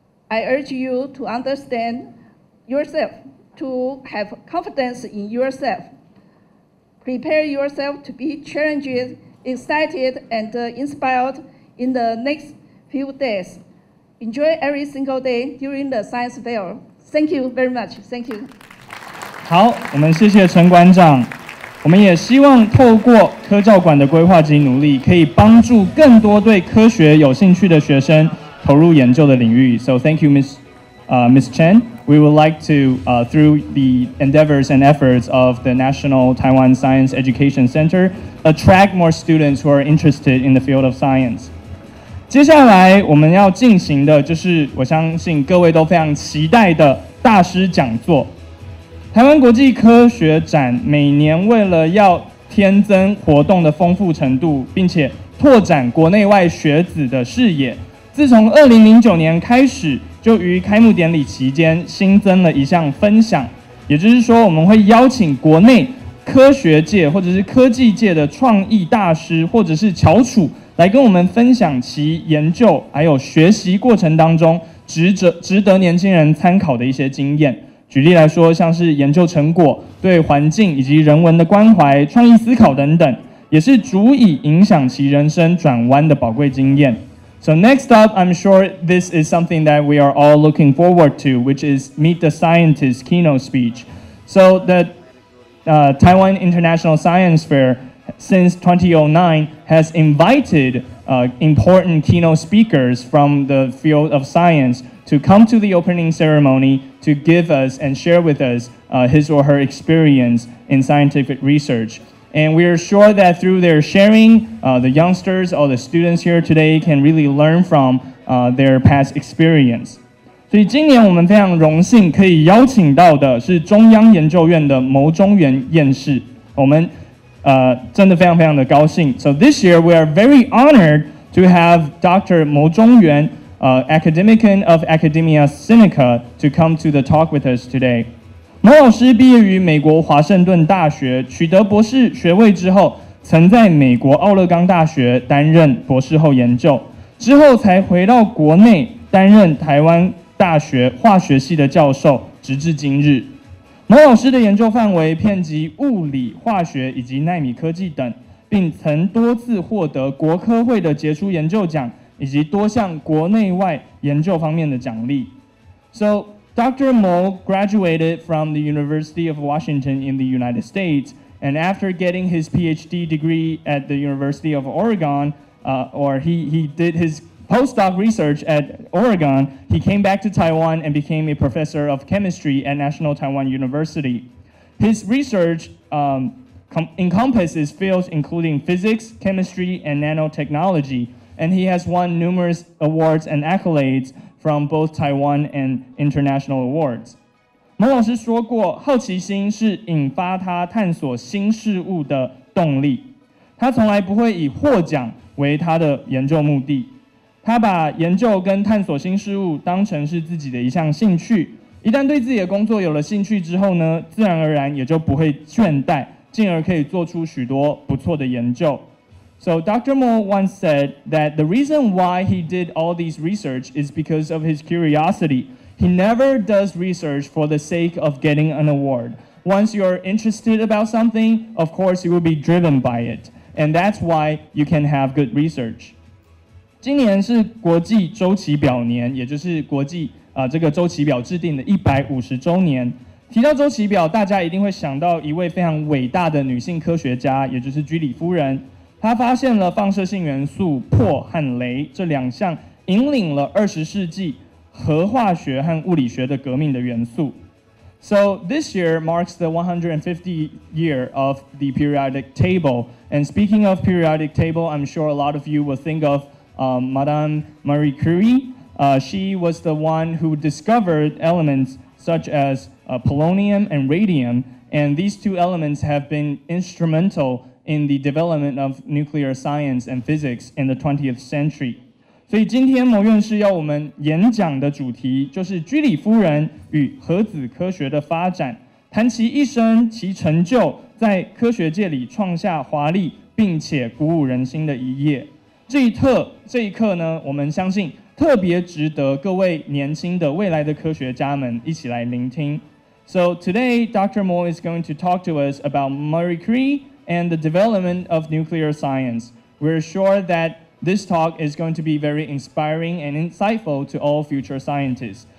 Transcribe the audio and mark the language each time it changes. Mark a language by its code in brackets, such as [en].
[en] I urge you to understand yourself, to have confidence in yourself. Prepare yourself to be challenged, excited, and inspired in the next few days. Enjoy every single day during the science fair. Thank you very much. Thank you. [zh] 好，我们谢谢陈馆长。我们也希望透过科教馆的规划及努力，可以帮助更多对科学有兴趣的学生投入研究的领域。 [en] So thank you, Ms. Chen. We would like to, through the endeavors and efforts of the National Taiwan Science Education Center, attract more students who are interested in the field of science. [zh] 接下来我们要进行的就是我相信各位都非常期待的大师讲座。台湾国际科学展每年为了要添增活动的丰富程度，并且拓展国内外学子的视野，自从2009年开始，就于开幕典礼期间新增了一项分享，也就是说我们会邀请国内科学界或者是科技界的创意大师或者是翘楚来跟我们分享其研究还有学习过程当中值得年轻人参考的一些经验。举例来说，像是研究成果、对环境以及人文的关怀、创意思考等等，也是足以影响其人生转弯的宝贵经验。 [en] So next up, I'm sure this is something that we are all looking forward to, which is Meet the Scientist keynote speech. So the Taiwan International Science Fair since 2009 has invited important keynote speakers from the field of science to come to the opening ceremony to give us and share with us his or her experience in scientific research. And we are sure that through their sharing, the youngsters or the students here today can really learn from their past experience. [zh] 所以今年我们非常荣幸可以邀请到的是中央研究院的牟中元院士，我们真的非常非常的高兴。 [en] So this year we are very honored to have Dr. 牟中元, academician of Academia Sinica, to come to the talk with us today. [zh] 牟老师毕业于美国华盛顿大学，取得博士学位之后，曾在美国奥勒冈大学担任博士后研究，之后才回到国内担任台湾大学化学系的教授，直至今日。毛老师的研究范围遍及物理、化学以及奈米科技等，并曾多次获得国科会的杰出研究奖以及多项国内外研究方面的奖励。 [en] So Dr. Mo graduated from the University of Washington in the United States, and after getting his PhD degree at the University of Oregon, he did his postdoc research at Oregon, he came back to Taiwan and became a professor of chemistry at National Taiwan University. His research encompasses fields including physics, chemistry, and nanotechnology, and he has won numerous awards and accolades from both Taiwan and international awards. [zh] 毛老师说过，好奇心是引发他探索新事物的动力。他从来不会以获奖为他的研究目的。他把研究跟探索新事物当成是自己的一项兴趣，一旦对自己的工作有了兴趣之后呢，自然而然也就不会倦怠，进而可以做出许多不错的研究。 [en] So Dr. Mo once said that the reason why he did all these research is because of his curiosity. He never does research for the sake of getting an award. Once you're interested about something, of course you will be driven by it, and that's why you can have good research. [zh] 今年是国际周期表年，也就是国际这个周期表制定的150周年。提到周期表，大家一定会想到一位非常伟大的女性科学家，也就是居里夫人。她发现了放射性元素钋和镭这两项引领了20世纪核化学和物理学的革命的元素。 [en] So this year marks the 150th year of the periodic table. And speaking of periodic table, I'm sure a lot of you will think of Madame Marie Curie. She was the one who discovered elements such as polonium and radium, and these two elements have been instrumental in the development of nuclear science and physics in the 20th century. [zh] 所以今天某院士要我们演讲的主题就是居里夫人与核子科学的发展，谈其一生其成就，在科学界里创下华丽并且鼓舞人心的一页。这一课呢，我们相信特别值得各位年轻的未来的科学家们一起来聆听。 [en] So today, Dr. Mo is going to talk to us about Marie Curie and the development of nuclear science. We're sure that this talk is going to be very inspiring and insightful to all future scientists.